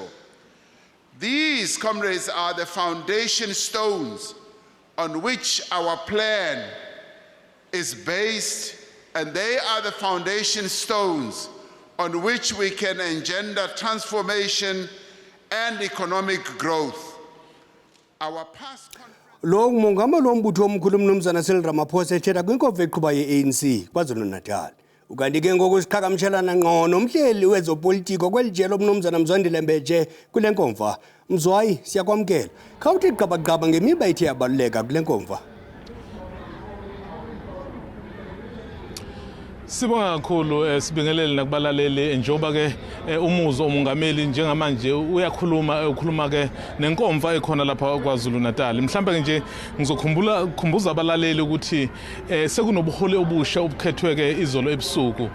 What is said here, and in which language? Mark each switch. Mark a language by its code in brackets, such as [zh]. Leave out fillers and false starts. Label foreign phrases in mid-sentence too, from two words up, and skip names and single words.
[en] These, comrades, are the foundation stones on which our plan is based, and they are the foundation stones on which we can engender transformation and economic growth. Our past [xh] Lo mongameli wombutho omkhulu umnumzana Cyril Ramaphosa ethetha kwinkomfa eqhuba ye-ANC kwaZulu Natal. Ukanti ke ngokusiqhagamshelana ngqo nomhleli wezopolitiko kwelijelo umnumzana Mzwandile Mbeje kule nkomfa. Mzwayi siyakwamkela. Khawuthi gqabagqaba ngemiba ethe yabaluleka kule nkomfa. [zu] Sibonga kakhulu sibingelele nakubalaleli njengoba ke umuzo omongameli njengamanje ukhuluma ke nenkomfa ekhona lapha kwaZulu Natal. Mhlambe ke nje ngizokhumbuza abalaleli ukuthi sekunobuholi obusha obukhethwe ke izolo ebusuku.